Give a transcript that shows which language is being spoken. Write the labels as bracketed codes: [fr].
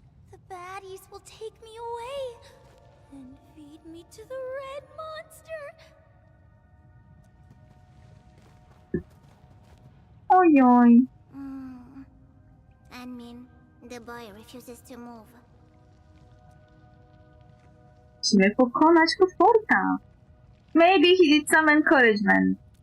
[en] The baddies will take me away and feed me to the red monster. Ojoj. I mean, the boy refuses to move. [pl] Musimy pokonać potworka. [en] Maybe he did some encouragement.